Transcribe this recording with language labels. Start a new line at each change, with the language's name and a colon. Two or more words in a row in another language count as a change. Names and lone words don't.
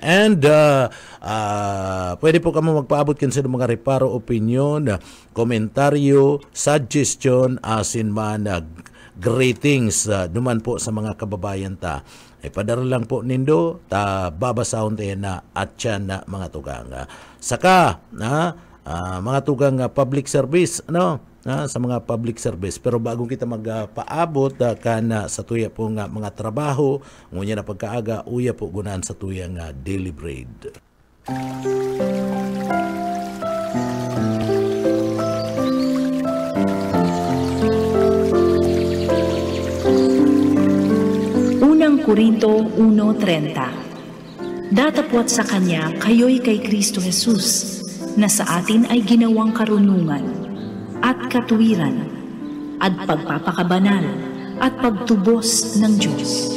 Bikol: And pwede po kamo magpaabot kan sa inyong mga reparo, opinion, komentaryo, suggestion, asin man, greetings, duman po sa mga kababayan padara lang po nindo, babasahon tayo na at yan na mga tugang. Saka, mga tugang
English: public service,
Bikol: sa mga
English: public service.
Bikol: Pero bago kita magpaabot sa tuya po nga mga trabaho, ngunya na pagkaaga, uya po gunaan sa tuya nga
English: daily bread.
Filipino: Korinto 1:30. Datapwat sa Kanya kayo'y kay Kristo Jesus, na sa atin ay ginawang karunungan, at katuwiran, at pagpapakabanal, at pagtubos ng Diyos.